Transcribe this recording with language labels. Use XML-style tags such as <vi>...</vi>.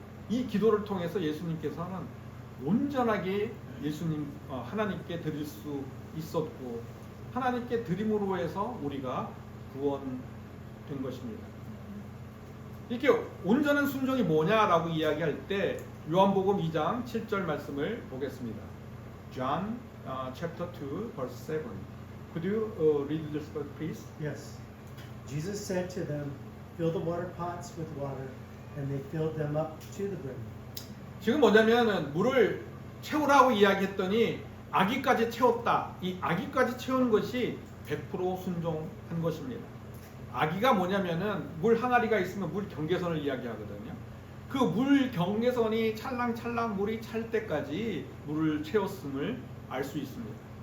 <ko>이 기도를 통해서 예수님께서는 온전하게 하나님께 드릴 수 있었고, 하나님께 드림으로 해서 우리가 구원된 것입니다. 이렇게 온전한 순종이 뭐냐라고 이야기할 때 요한복음 2장 7절 말씀을 보겠습니다.</ko> <en>John chapter 2 verse 7. Could you read this verse please? Yes. Jesus said to them, "Fill the water pots with water," and they filled them up to the brim.</en> <ko>지금 뭐냐면은 물을 채우라고 이야기했더니 아기까지 채웠다. 이 아기까지 채우는 것이 100% 순종한 것입니다. 아기가 뭐냐면은 물 항아리가 있으면 물 경계선을 이야기하거든요. 그 물 경계선이 찰랑찰랑 물이 찰 때까지 물을 채웠음을 알 수 있습니다.</ko>